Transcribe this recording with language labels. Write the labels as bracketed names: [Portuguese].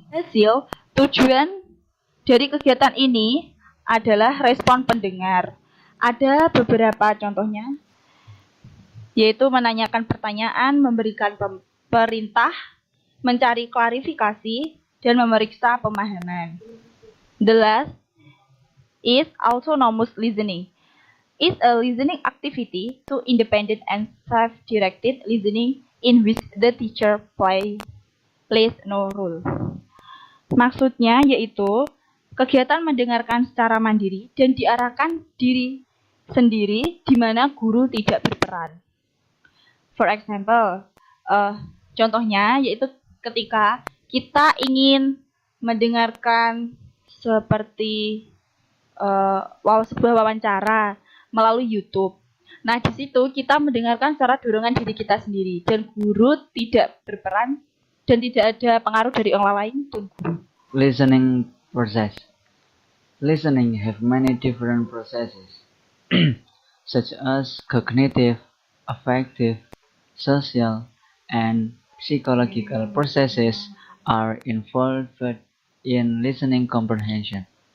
[Indonesian] Hasil, tujuan dari kegiatan ini adalah respon pendengar. Ada beberapa contohnya, yaitu menanyakan pertanyaan, memberikan perintah, mencari klarifikasi, dan memeriksa pemahaman. [English] The last is autonomous listening. Is a listening activity to independent and self-directed listening in which the teacher plays no role. [Indonesian] Maksudnya yaitu kegiatan mendengarkan secara mandiri dan diarahkan diri sendiri di mana guru tidak berperan. [English] For example, [Indonesian] contohnya yaitu ketika kita ingin mendengarkan seperti sebuah wawancara melalui YouTube. Nah, di situ kita mendengarkan secara dorongan diri kita sendiri dan guru tidak berperan dan tidak ada pengaruh dari orang lain dan guru. [English] Listening process. Listening have many different processes, such as cognitive, affective, social, and psychological processes are involved in listening comprehension.